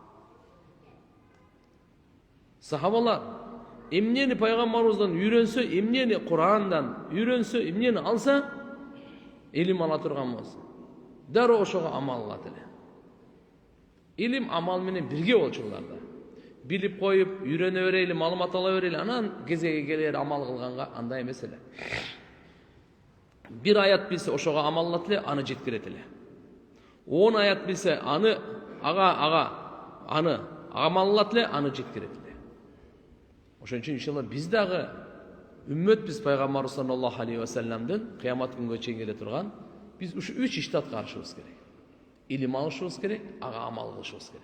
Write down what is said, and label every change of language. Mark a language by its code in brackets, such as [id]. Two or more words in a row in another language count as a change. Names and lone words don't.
[ky] Сахабалар эмнени пайгамбарыбыздан үйрөнсө, эмнени Кур'андан үйрөнсө, эмнени алса, илим ала турган болсо дароо ошого амал кылат эле. Илим амал менен бирге болчуларда. Билип коюп, үйрөнө берели, маалымат ала берели, анан кезеги келер амал кылганга андай эмес эле. Бир аят билсе ошого амаллат эле, аны жеткирет эле. 10 аят билсе аны аны амаллат эле, аны жеткирет эле. Ошон үчүн иншалла биз дагы үммөтбүз пайгамбар [ar] صلى الله عليه وسلم [ky] кыямат күнгө чейин келе турган. Биз ушу 3 ишти аткарышыбыз керек. Илим алышыбыз керек, ага амал кылышыбыз керек.